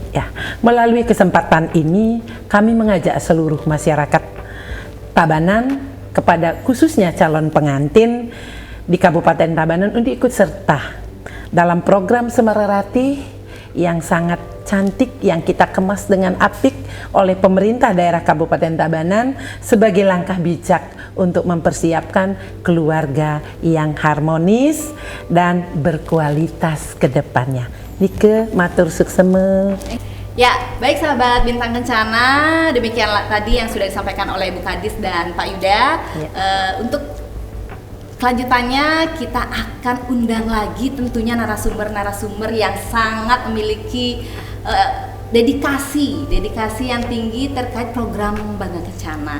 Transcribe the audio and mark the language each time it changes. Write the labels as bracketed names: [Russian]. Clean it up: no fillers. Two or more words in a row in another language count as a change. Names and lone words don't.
[Indonesian] Ya, melalui kesempatan ini kami mengajak seluruh masyarakat Tabanan, kepada khususnya calon pengantin di Kabupaten Tabanan untuk ikut serta dalam program Semararate yang sangat cantik yang kita kemas dengan apik oleh pemerintah daerah Kabupaten Tabanan sebagai langkah bijak untuk mempersiapkan keluarga yang harmonis dan berkualitas ke depannya. [Balinese] Nike matur sukseme. [Indonesian] Ya, baik sahabat Bintang Kencana, demikianlah tadi yang sudah disampaikan oleh Ibu Kadis dan Pak Yuda. Ya. Untuk kelanjutannya kita akan undang lagi tentunya narasumber-narasumber yang sangat memiliki dedikasi yang tinggi terkait program Bangga Kencana.